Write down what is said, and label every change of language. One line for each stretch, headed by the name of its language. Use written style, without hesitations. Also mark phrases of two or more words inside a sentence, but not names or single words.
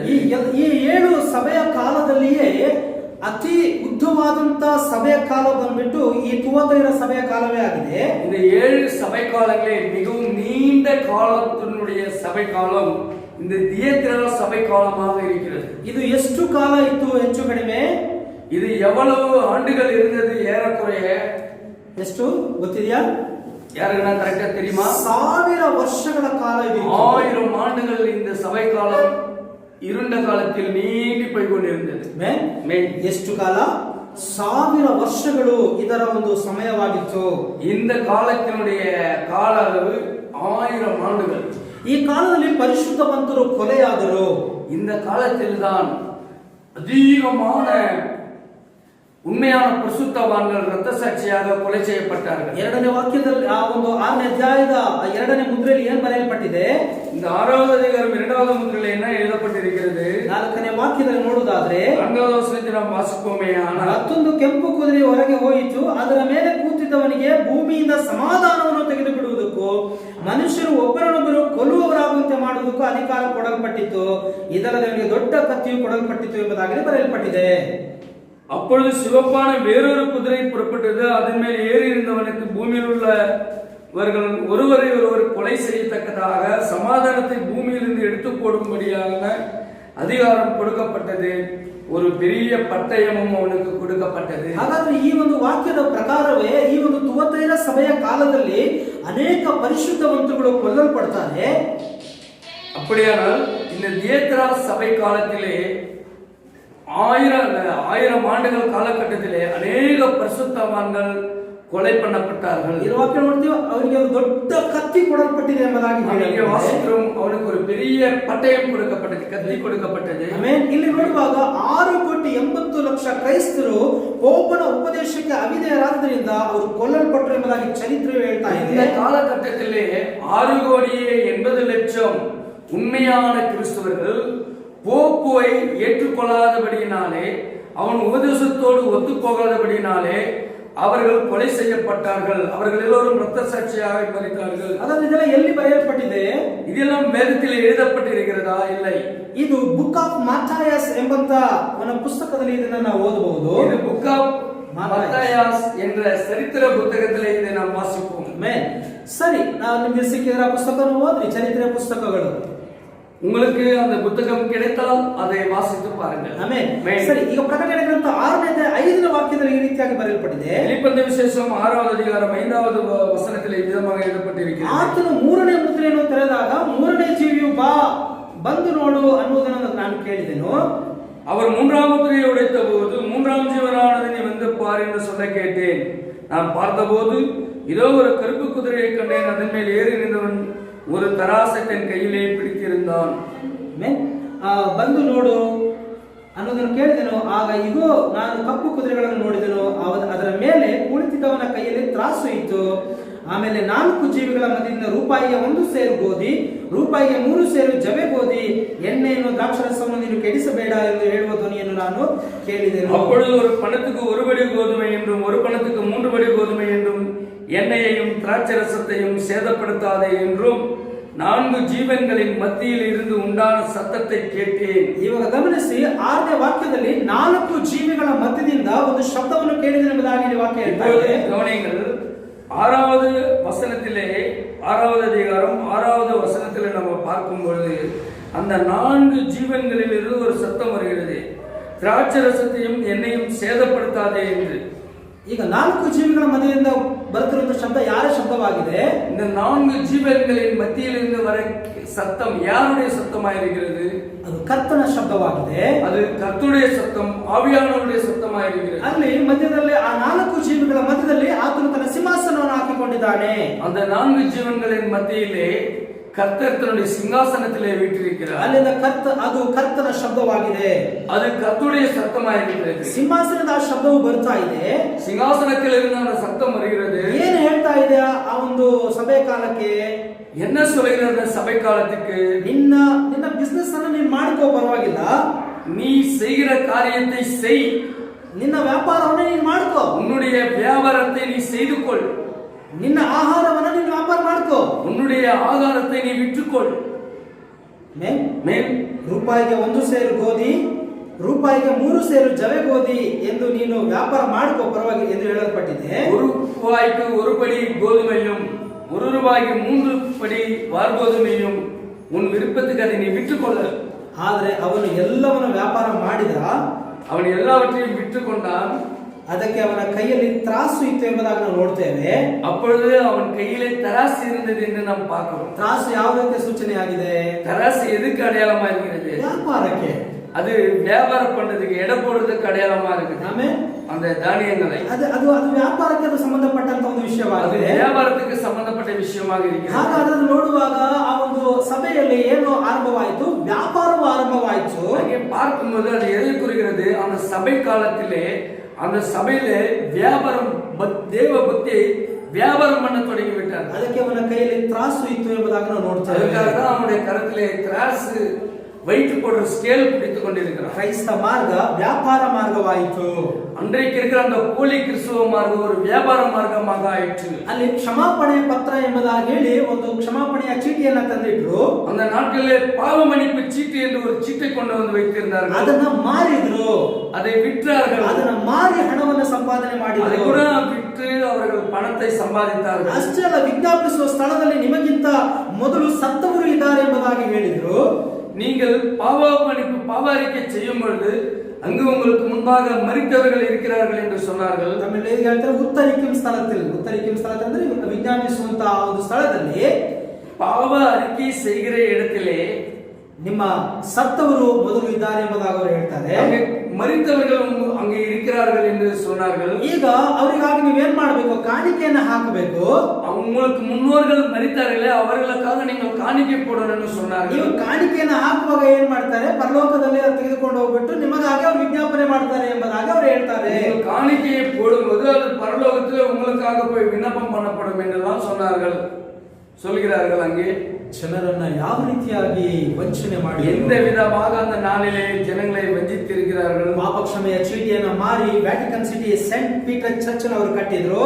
Kannada: ಈ 7 ಸಭೆಯ ಕಾಲದಲ್ಲಿಯೇ ಅತಿ ಉದ್ದವಾದಂತ ಸಭೆಯ ಕಾಲ ಬಂದ್ಬಿಟ್ಟು ಈ ಥುವತೈರ ಸಭೆಯ ಕಾಲವೇ ಆಗಿದೆ.
Tamil: இந்த 7 சபை காலங்களே மிகவும் நீண்ட காலத்தினுடைய சபை காலம் இந்த தியத்திரா சபை காலமாக இருக்கிறது.
Kannada: ಇದು ಎಷ್ಟು ಕಾಲ ಇತ್ತು? ಹೆಚ್ಚು ಕಡಿಮೆ
Tamil: இது எவ்வளவு ஆண்டுகள் இருந்தது? ஏறக்குறைய
Kannada: ಎಷ್ಟು ಗೊತ್ತಿದೆಯಾ?
Tamil: யாருக்குன்னா கரெக்டா தெரியுமா?
Kannada: 1000 ವರ್ಷಗಳ ಕಾಲ ಇದು.
Tamil: 1000 ஆண்டுகள் இந்த சபை காலம் இருண்ட காலத்தில் நீண்டி போய் கொண்டிருந்தது.
Kannada: ಎಷ್ಟು ಕಾಲ? 1000 ವರ್ಷಗಳು ಇದರ ಒಂದು ಸಮಯವಾಗಿತ್ತು.
Tamil: இந்த காலத்தினுடைய கால அளவு 1000 ஆண்டுகள்.
Kannada: ಈ ಕಾಲದಲ್ಲಿ ಪರಿಶುದ್ಧವಂತರು ಕೊಲೆಯಾದರು.
Tamil: இந்த காலத்தில் தான் அதிகமான உண்மையான பரிசுத்தவான்கள் இரத்த சாட்சியாக கொலை செய்யப்பட்டார்கள்.
Kannada: ಎರಡನೇ ವಾಕ್ಯದಲ್ಲಿ ಆ ಒಂದು 6ನೇ ಅಧ್ಯಾಯದ 2ನೇ ಮುದ್ರೆಯಲ್ಲಿ ಏನು ಬರೆಯಲ್ಪಟ್ಟಿದೆ?
Tamil: இந்த 6வது அதிகாரம் 2வது முத்திரையில் என்ன எழுதப்பட்டிருக்கிறது?
Kannada: 4ನೇ ವಾಕ್ಯದಲ್ಲಿ ನೋಡುವುದಾದ್ರೆ
Tamil: 4வது வசனத்தை நாம் வாசிப்போமே. ஆனால்
Kannada: ಮತ್ತೊಂದು ಕೆಂಪು ಕುದುರೆ ಹೊರಗೆ ಹೋಯಿತು, ಅದರ ಮೇಲೆ ಕೂತಿದ್ದವನಿಗೆ ಭೂಮಿಯಿಂದ ಸಮಾಧಾನವನ್ನು ತೆಗೆದು ಬಿಡುವುದಕ್ಕೂ ಮನುಷ್ಯರು ಒಬ್ಬರನ್ನೊಬ್ಬರು ಕೊಲ್ಲುವವರಾಗುವಂತೆ ಮಾಡುವುದಕ್ಕೂ ಅಧಿಕಾರ ಕೊಡಲ್ಪಟ್ಟಿತು, ಇದರದವನಿಗೆ ದೊಡ್ಡ ಕತ್ತಿಯು ಕೊಡಲ್ಪಟ್ಟಿತು ಎಂಬುದಾಗಿ ಬರೆಯಲ್ಪಟ್ಟಿದೆ.
Tamil: அப்பொழுது சிவப்பான வேறொரு குதிரை புறப்பட்டது, அதன் மேல் ஏறி இருந்தவனுக்கு பூமியில் உள்ளவர்கள் ஒருவரை ஒருவர் கொலை செய்யத்தக்கதாக சமாதானத்தை பூமியிலிருந்து எடுத்து போடும்படியான அதிகாரம் கொடுக்கப்பட்டது. ஒரு பெரிய பட்டயமும் ಅವನಿಗೆ கொடுக்கப்பட்டது.
Kannada: ಹಾಗಾದ್ರೆ ಈ ಒಂದು ವಾಕ್ಯದ ಪ್ರಕಾರವೇ ಈ ಒಂದು ಥುವತೈರ ಸಭೆಯ ಕಾಲದಲ್ಲಿ ಅನೇಕ ಪರಿಶುದ್ಧವಂತರುಗಳು ಕೊಲ್ಲಲ್ಪಡ್ತಾರೆ.
Tamil: அப்படியானால் இந்த தியேத்ரா சபை காலத்திலே 1000 ஆண்டுகள் காலகட்டத்திலே அநேக பரிசுத்தவான்கள் கொலை பண்ணப்பட்டார்கள்.
Kannada: ಈ ವಾಕ್ಯ ನೋಡ್ತೀವಿ, ಅವರಿಗೆ ದೊಡ್ಡ ಕತ್ತಿ ಕೊಡಲ್ಪಟ್ಟಿದೆ ಎಂಬುದಾಗಿ
Tamil: வாசிக்கிறோம். அவனுக்கு ஒரு பெரிய பட்டயம் கொடுக்கப்பட்டது, கத்தி கொடுக்கப்பட்டது.
Kannada: ಇಲ್ಲಿ ನೋಡುವಾಗ 6,80,00,000 ಕ್ರೈಸ್ತರು ಪೋಪನ ಉಪದೇಶಕ್ಕೆ ಅವಿಧೇಯರಾದ್ದರಿಂದ ಅವರು ಕೊಲ್ಲಲ್ಪಟ್ಟರು ಎಂಬುದಾಗಿ ಚರಿತ್ರೆಯು ಹೇಳ್ತಾ ಇದೆ.
Tamil: இந்த காலகட்டத்திலே 6,80,00,000 உண்மையான கிறிஸ்தவர்கள் போப்புவை ஏற்றுக்கொள்ளாதபடியினாலே, அவன் உபதேசத்தோடு ஒத்து போகாதபடியினாலே அவர்கள் கொலை செய்யப்பட்டார்கள். அவர்கள் எல்லோரும் இரத்த சாட்சியாக மரித்தார்கள்.
Kannada: ಹಾಗಾದ್ರೆ ಇದೆಲ್ಲ ಎಲ್ಲಿ ಬರೆಯಲ್ಪಟ್ಟಿದೆ?
Tamil: இதெல்லாம் வேதத்தில் எழுதப்பட்டிருக்கிறதா? இல்லை.
Kannada: ಇದು ಬುಕ್ ಆಫ್ ಮಾಥಾಯಸ್ ಎಂಬಂತ ಒಂದು ಪುಸ್ತಕದಲ್ಲಿ ಇದನ್ನ ನಾವು ಓದಬಹುದು.
Tamil: இது புக் ஆஃப் மத்தாயாஸ் என்ற சரித்திர புத்தகத்திலே இதை நாம் வாசிப்போம்.
Kannada: ಸರಿ, ನಾವು ನಿಮಗೆ ಸಿಕ್ಕಿದ್ರೆ ಆ ಪುಸ್ತಕವನ್ನು ಓದ್ರಿ, ಚರಿತ್ರೆ ಪುಸ್ತಕಗಳು.
Tamil: உங்களுக்கு அந்த புத்தகம் கிடைத்தால் அதை வாசித்து பாருங்கள்.
Kannada: ಆಮೆನ್. ಸರಿ, ಈಗ ಪ್ರಕಟಣೆ ಗ್ರಂಥ 6ನೇ 5ನೇ ವಾಕ್ಯದಲ್ಲಿ ಈ ರೀತಿಯಾಗಿ ಬರೆಯಲ್ಪಟ್ಟಿದೆ.
Tamil: வெளிப்படுத்தின விசேஷம் 6வது அதிகாரம் 5வது வசனத்தில் விதமாக எழுதப்பட்டிருக்கிறது.
Kannada: ಆತನು 3ನೇ ಮುದ್ರೆಯನ್ನು ತೆರೆದಾಗ 3ನೇ ಜೀವಿಯು ಬಾ ಬಂದು ನೋಡು ಅನ್ನುವುದನ್ನು ನಾನು ಕೇಳಿದೆನು.
Tamil: அவர் 3ஆம் முத்திரையை உடைத்த போது 3ஆம் ஜீவனானது நீ வந்து பார் என்று சொல்ல கேட்டேன். நான் பார்த்தபோது இதோ ஒரு கருப்பு குதிரையை கண்டேன். அதன் மேல் ஏறி நின்றவன் ஒரு தராசை தன் கையிலே பிடித்திருந்தான்.
Kannada: ಬಂದು ನೋಡು ಅನ್ನೋದನ್ನು ಕೇಳಿದೆನು. ಆಗ ಇಗೋ ನಾನು ಕಪ್ಪು ಕುದುರೆಗಳನ್ನು ನೋಡಿದೆನು, ಅದರ ಮೇಲೆ ಕುಳಿತಿದ್ದವನ ಕೈಯಲ್ಲಿ ತ್ರಾಸು ಇತ್ತು. ಆಮೇಲೆ 4 ಜೀವಿಗಳ ಮಧ್ಯದಿಂದ ರೂಪಾಯಿಗೆ 1 ಸೇರು ಗೋಧಿ, ರೂಪಾಯಿಗೆ 3 ಸೇರು ಜವೆ ಗೋಧಿ, ಎಣ್ಣೆಯನ್ನು ದ್ರಾಕ್ಷಾರಸವನ್ನು ನೀನು ಕೆಡಿಸಬೇಡ ಎಂದು ಹೇಳುವ ಧ್ವನಿಯನ್ನು ನಾನು ಕೇಳಿದೆನು.
Tamil: அப்பொழுது ஒரு பணத்துக்கு 1 படி கோதுமை என்றும் ஒரு பணத்துக்கு 3 படி கோதுமை என்றும் எண்ணெயையும் திராட்சரசத்தையும் சேதப்படுத்தாதே என்றும் 4 ஜீவன்களின் மத்தியில் இருந்து உண்டான சத்தத்தை கேட்டேன்.
Kannada: ಇವಾಗ ಗಮನಿಸಿ, 6ನೇ ವಾಕ್ಯದಲ್ಲಿ 4 ಜೀವಿಗಳ ಮಧ್ಯದಿಂದ ಒಂದು ಶಬ್ದವನ್ನು ಕೇಳಿದೆ ಎಂಬುದಾಗಿ ವಾಕ್ಯ ಹೇಳ್ತಾರೆ.
Tamil: கவனிங்கள், 6வது வசனத்திலே 6வது அதிகாரம் 6வது வசனத்திலே நம்ம பார்க்கும் பொழுது அந்த 4 ஜீவன்களில் இருந்து ஒரு சத்தம் வருகிறது, திராட்சரசத்தையும் எண்ணெயும் சேதப்படுத்தாதே என்று.
Kannada: ಈಗ 4 ಜೀವಿಗಳ ಮಧ್ಯದಿಂದ ಬರುತ್ತಿರುವ ಶಬ್ದ ಯಾರ ಶಬ್ದವಾಗಿದೆ?
Tamil: இந்த 4 ஜீவன்களின் மத்தியிலிருந்து வர சத்தம் யாருடைய சத்தமாயிருக்கிறது?
Kannada: ಅದು ಕರ್ತನ ಶಬ್ದವಾಗಿದೆ.
Tamil: அது கர்த்தருடைய சத்தம், ஆவியானவருடைய சத்தமாயிருக்கிறது.
Kannada: ಅಲ್ಲಿ ಮಧ್ಯದಲ್ಲಿ ಆ 4 ಜೀವಿಗಳ ಮಧ್ಯದಲ್ಲಿ ಆತನು ತನ್ನ ಸಿಂಹಾಸನವನ್ನು ಹಾಕಿಕೊಂಡಿದ್ದಾನೆ.
Tamil: அந்த 4 ஜீவன்களின் மத்தியிலே கர்த்தர் தன்னுடைய சிங்காசனத்திலே வீற்றிருக்கிறார்.
Kannada: ಅಲ್ಲಿಂದ ಅದು ಕರ್ತನ ಶಬ್ದವಾಗಿದೆ.
Tamil: அது கர்த்தருடைய சத்தமாயிருக்கிறது.
Kannada: ಸಿಂಹಾಸನದ ಆ ಶಬ್ದವು ಬರ್ತಾ ಇದೆ.
Tamil: சிங்காசனத்திலிருந்து அந்த சத்தம் வருகிறது.
Kannada: ಏನು ಹೇಳ್ತಾ ಇದೆ ಆ ಒಂದು ಸಭೆ ಕಾಲಕ್ಕೆ?
Tamil: என்ன சொல்கிறது சபை காலத்துக்கு?
Kannada: ನಿನ್ನ ಬಿಸ್ನೆಸ್ ಅನ್ನು ನೀನು ಮಾಡ್ಕೋ, ಪರವಾಗಿಲ್ಲ,
Tamil: நீ செய்கிற காரியத்தை செய்.
Kannada: ನಿನ್ನ ವ್ಯಾಪಾರವನ್ನು ನೀನು ಮಾಡ್ಕೋ,
Tamil: உன்னுடைய வியாபாரத்தை நீ செய்து கொள்.
Kannada: ನಿನ್ನ ಆಹಾರವನ್ನು ನೀನು ವ್ಯಾಪಾರ ಮಾಡ್ಕೋ,
Tamil: உன்னுடைய ஆகாரத்தை நீ விற்றுக்கொள்.
Kannada: ರೂಪಾಯಿಗೆ 1 ಸೇರು ಗೋಧಿ, ರೂಪಾಯಿಗೆ 3 ಸೇರು ಜವೆ ಗೋಧಿ ಎಂದು ನೀನು ವ್ಯಾಪಾರ ಮಾಡ್ಕೋ, ಪರವಾಗಿಲ್ಲ ಎಂದು ಹೇಳಲ್ಪಟ್ಟಿದೆ.
Tamil: 1 ரூபாய்க்கு 1 படி கோதுமையும் 1 ரூபாய்க்கு 3 படி வார்கோதுமையும் உன் விருப்பத்துக்கு அதை நீ விற்றுக்கொள்ள.
Kannada: ಆದರೆ ಅವನು ಎಲ್ಲವನ್ನು ವ್ಯಾಪಾರ ಮಾಡಿದ,
Tamil: அவன் எல்லாவற்றையும் விற்றுக்கொண்டான்.
Kannada: ಅದಕ್ಕೆ ಅವನ ಕೈಯಲ್ಲಿ ತ್ರಾಸು ಇತ್ತು ಎಂಬುದಾಗಿ ನಾವು ನೋಡ್ತೇವೆ.
Tamil: அப்பொழுது அவன் கையிலே தராசு இருந்தது என்று நாம் பார்க்கிறோம்.
Kannada: ತ್ರಾಸು ಯಾವುದಕ್ಕೆ ಸೂಚನೆ ಆಗಿದೆ?
Tamil: தராசு எதுக்கு அடையாளமா இருக்கிறது?
Kannada: ವ್ಯಾಪಾರಕ್ಕೆ.
Tamil: அது வியாபாரம் பண்றதுக்கு, எடை போடுறதுக்கு அடையாளமா இருக்குது.
Kannada: ಆಮೇಲೆ
Tamil: அந்த தானியங்களை
Kannada: ಅದು ವ್ಯಾಪಾರಕ್ಕೆ ಅದು ಸಂಬಂಧಪಟ್ಟಂತ ಒಂದು ವಿಷಯವಾಗಿದೆ.
Tamil: வியாபாரத்துக்கு
Kannada: ಸಂಬಂಧಪಟ್ಟ ವಿಷಯವಾಗಿ
Tamil: இருக்கிறது.
Kannada: ಹಾಗಾದ್ರೆ ನೋಡುವಾಗ ಆ ಒಂದು ಸಭೆಯಲ್ಲಿ ಏನು ಆರಂಭವಾಯಿತು? ವ್ಯಾಪಾರವು ಆರಂಭವಾಯಿತು.
Tamil: ಹಾಗೆ பார்க்கும்போது அது எதை குறிக்கிறது? அந்த சபை காலத்திலே அந்த சபையிலே வியாபாரம், தேவ பக்தியை வியாபாரம் பண்ண தொடங்கி விட்டார்.
Kannada: ಅದಕ್ಕೆ ಅವನ ಕೈಯಲ್ಲಿ ತ್ರಾಸು ಇತ್ತು ಎಂಬುದಾಗಿ ನಾವು ನೋಡ್ತೇವೆ.
Tamil: ಅದಕ್ಕಾக தான் அவனுடைய கரத்திலே திராசு வைத்து போடுற ஸ்கேல் பிடித்துக் கொண்டிருக்கிறார்.
Kannada: ಕ್ರೈಸ್ತ ಮಾರ್ಗ ವ್ಯಾಪಾರ ಮಾರ್ಗವಾಯಿತು.
Tamil: அன்றைக்கு இருக்கிற அந்த போலி கிறிஸ்துவ மார்க்கம் ஒரு வியாபார மார்க்கமாக ஆயிற்று.
Kannada: ಅಲ್ಲಿ ಕ್ಷಮಾಪಣೆ ಪತ್ರ ಎಂಬುದಾಗಿ ಹೇಳಿ ಒಂದು ಕ್ಷಮಾಪಣೆಯ ಚೀಟಿಯನ್ನ ತಂದಿಟ್ರು.
Tamil: அந்த நாட்களிலே பாவ மன்னிப்பு சீட்டு என்று ஒரு சீட்டை கொண்டு வந்து வைத்திருந்தார்கள்.
Kannada: ಅದನ್ನ ಮಾರಿದ್ರು,
Tamil: அதை விற்றார்கள்.
Kannada: ಅದನ್ನ ಮಾರಿ ಹಣವನ್ನು ಸಂಪಾದನೆ ಮಾಡಿದ್ರು.
Tamil: அதை கூட விற்று அவர்கள் பணத்தை சம்பாதித்தார்கள்.
Kannada: ಅಷ್ಟೇ ಅಲ್ಲ, ವಿಜ್ಞಾಪಿಸುವ ಸ್ಥಳದಲ್ಲಿ ನಿಮಗಿಂತ ಮೊದಲು ಸತ್ತವರು ಇದ್ದಾರೆ ಎಂಬುದಾಗಿ ಹೇಳಿದ್ರು.
Tamil: நீங்கள் பாவ மன்னிப்பு, பாவ அறிக்கை செய்யும் பொழுது அங்கு உங்களுக்கு முன்பாக மரித்தவர்கள் இருக்கிறார்கள் என்று சொன்னார்கள்.
Kannada: ತಮಿಳು ಹೇಳ್ತಾರೆ ಉತ್ತರಿಕಿಂ ಸ್ಥಳத்தில் ಅಂದ್ರೆ ವಿಜ್ಞಾಪಿಸುವಂತಹ ಒಂದು ಸ್ಥಳದಲ್ಲಿ
Tamil: பாவ அறிக்கை செய்கிற இடத்திலே
Kannada: ನಿಮ್ಮ ಸತ್ತವರು ಮೊದಲು ಇದ್ದಾರೆ ಎಂಬುದಾಗಿ ಅವರು ಹೇಳ್ತಾರೆ.
Tamil: ಮರಿತವர்கள் அங்கே இருக்கிறார்கள் என்று சொன்னார்கள்.
Kannada: ಈಗ ಅವರಿಗಾಗಿ ನೀವೇನ್ ಮಾಡಬೇಕು? ಕಾಣಿಕೆಯನ್ನು ಹಾಕಬೇಕು.
Tamil: உங்களுக்கு முன்னோர்கள் மரித்தார்களே அவர்களுக்காக நீங்கள் காணிக்கை போடணும் என்று சொன்னார்கள்.
Kannada: ನೀವು ಕಾಣಿಕೆಯನ್ನು ಹಾಕುವಾಗ ಏನ್ ಮಾಡ್ತಾರೆ? ಪರಲೋಕದಲ್ಲಿ ತೆಗೆದುಕೊಂಡು ಹೋಗ್ಬಿಟ್ಟು ನಿಮಗಾಗಿ ಅವರು ವಿಜ್ಞಾಪನೆ ಮಾಡ್ತಾರೆ ಎಂಬುದಾಗಿ ಅವರು ಹೇಳ್ತಾರೆ.
Tamil: காணிக்கையை போடும்போது அது பரலோகத்தில் உங்களுக்காக போய் விண்ணப்பம் பண்ணப்படும் என்றெல்லாம் சொன்னார்கள். சொல்கிறார்கள். அங்கே
Kannada: ಜನರನ್ನ ಯಾವ ರೀತಿಯಾಗಿ ವಂಚನೆ ಮಾಡಿ
Tamil: எந்த விதமாக அந்த நாளிலே ஜனங்களை வஞ்சித்திருக்கிறார்கள்.
Kannada: ಪಾಪ ಕ್ಷಮೆಯ ಚೀಟಿಯನ್ನು ಮಾರಿ ವ್ಯಾಟಿಕನ್ ಸಿಟಿ ಸೆಂಟ್ ಪೀಟರ್ ಚರ್ಚ್ ಅವರು ಕಟ್ಟಿದ್ರು.